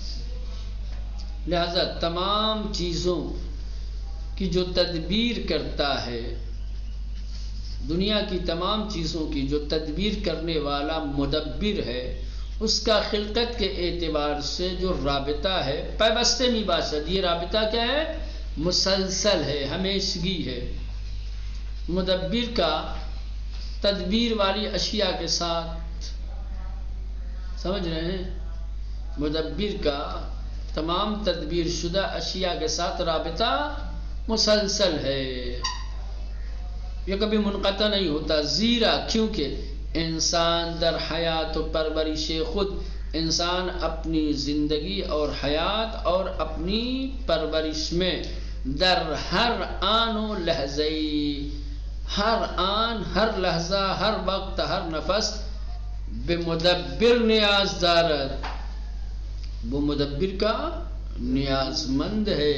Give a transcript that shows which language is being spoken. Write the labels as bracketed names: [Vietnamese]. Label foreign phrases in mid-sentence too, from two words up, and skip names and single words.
[Urdu] لہذا تمام چیزوں کی جو تدبیر کرتا ہے، دنیا کی تمام چیزوں کی جو تدبیر کرنے والا مدبر ہے، اس کا خلقت کے اعتبار سے جو رابطہ ہے [Persian] پیوستے می باشد، [Urdu] یہ رابطہ کیا ہے؟ مسلسل ہے، ہمیشگی ہے۔ مدبر کا تدبیر والی اشیاء کے ساتھ، سمجھ رہے ہیں؟ مدبر کا تمام تدبیر شدہ اشیاء کے ساتھ رابطہ مسلسل ہے، یہ کبھی منقطع نہیں ہوتا، زیرا کیونکہ انسان [Persian] در حیات و پرورش خود [Urdu] انسان اپنی زندگی اور حیات اور اپنی پرورش میں [Persian] در ہر آن و لحظے، [Urdu] ہر آن، ہر لحظہ، ہر وقت، ہر نفس [Persian] بے مدبر نیاز دارد، [Urdu] وہ مدبر کا نیاز مند ہے۔